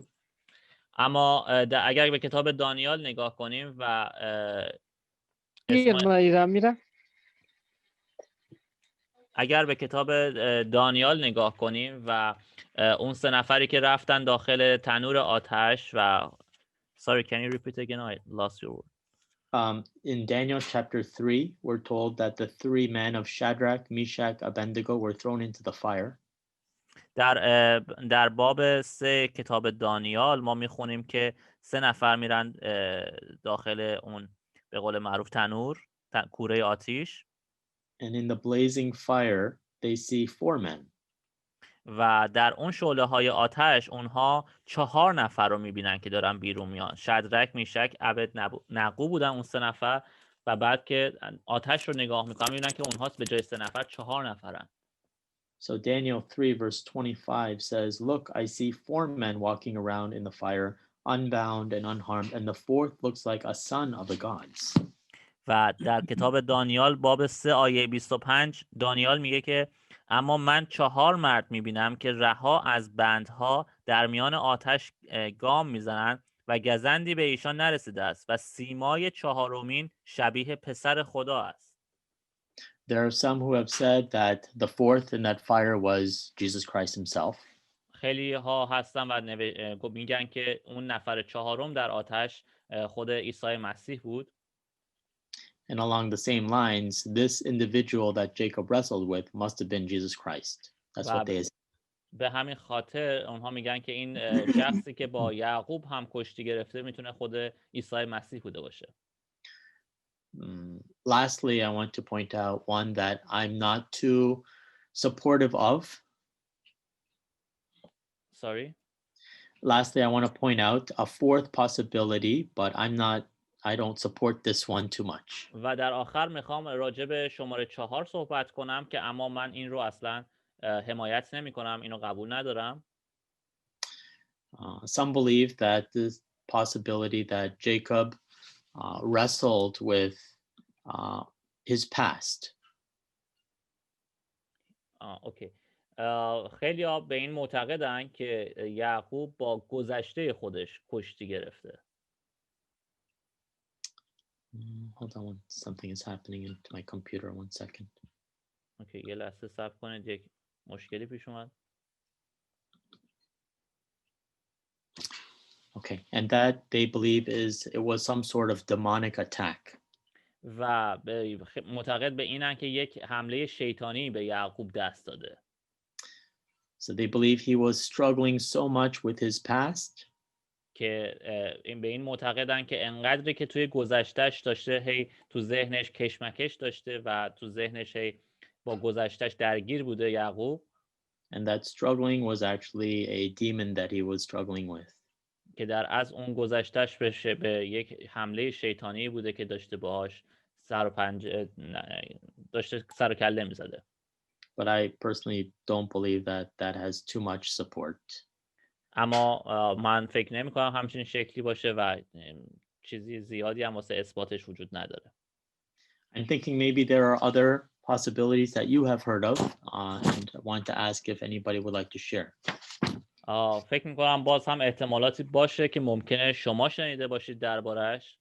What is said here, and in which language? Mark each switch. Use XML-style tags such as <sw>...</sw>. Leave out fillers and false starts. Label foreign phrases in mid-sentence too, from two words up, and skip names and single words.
<fa>اما اگر به کتاب دانیال نگاه کنیم و اگر به کتاب دانیال نگاه کنیم و اون سه نفری که رفتن داخل تنور آتش و</fa> <en>Sorry, can you repeat again? I lost your word. In Daniel chapter 3, we're told that the three men of Shadrach, Meshach, Abednego were thrown into the fire.</en> <fa>در باب 3 کتاب دانیال ما میخونیم که 3 نفر میرن داخل اون به قول معروف تنور کوره آتیش.</fa> <en>And in the blazing fire, they see 4 men.</en> <fa>و در اون شعله های آتش اونها 4 نفر رو میبینن که دارن بیرون میان. شدرک، میشک، ابدنغو بودن اون 3 نفر و بعد که آتش رو نگاه میکنن میبینن که اونها به جای 3 نفر 4 نفرن.</fa> <en>So Daniel 3 verse 25 says, "Look, I see 4 men walking around in the fire, unbound and unharmed, and the fourth looks like a son of the gods."</en> <fa>و در کتاب دانیال باب 3 آیه 25 دانیال میگه که اما من 4 مرد میبینم که رها از بندها در میان آتش گام میزنند و گزندی به ایشان نرسیده است و سیمای 4مین شبیه پسر خدا است.</fa> <en>There are some who have said that the fourth in that fire was Jesus Christ himself.</en> <fa>خیلی ها هستن و میگن که اون نفر 4م در آتش خود عیسی مسیح بود.</fa> <en>And along the same lines, this individual that Jacob wrestled with must have been Jesus Christ. That's what they say.</en> <fa>به همین خاطر اونها میگن که این شخصی که با یعقوب هم کشتی گرفته میتونه خود عیسی مسیح بوده باشه.</fa> <en>Lastly, I want to point out one that I'm not too supportive of. Sorry? Lastly, I want to point out a fourth possibility, but I don't support this one too much.</en> <fa>و در آخر میخوام راجع به شماره 4 صحبت کنم که اما من این رو اصلا حمایت نمی کنم، اینو قبول ندارم.</fa> <en>Some believe that this possibility that Jacob wrestled with his past.</en> <fa>اوکی. خیلی ها به این معتقدن که یعقوب با گذشته خودش کشتی گرفته.</fa> <en>Hold on, something is happening into my computer. 1 second.</en> <fa>اوکی، یه لحظه صبر کنید، یک مشکلی پیش اومد.</fa> <en>Okay, and that they believe it was some sort of demonic attack.</en> <fa>و معتقد به اینن که یک حمله شیطانی به یعقوب دست داده.</fa> <en>So they believe he was struggling so much with his past.</en> <fa>که به این معتقدن که انقدری که توی گذشتهش داشته هی تو ذهنش کشمکش داشته و تو ذهنش هی با گذشتهش درگیر بوده یعقوب.</fa> <en>And that struggling was actually a demon that he was struggling with.</en> <fa>که در از اون گذشتهش به یک حمله شیطانی بوده که داشته باهاش داشته سر و کله می‌زده.</fa> <en>But I personally don't believe that has too much support.</en> <fa>اما من فکر نمی‌کنم همچین شکلی باشه و چیزی زیادی هم واسه اثباتش وجود نداره.</fa> <en>I'm thinking maybe there are other possibilities that you have heard of and I want to ask if anybody would like to share.</en> <fa>فکر می‌کنم باز هم احتمالاتی باشه که ممکنه شما شنیده باشید دربارش.</fa>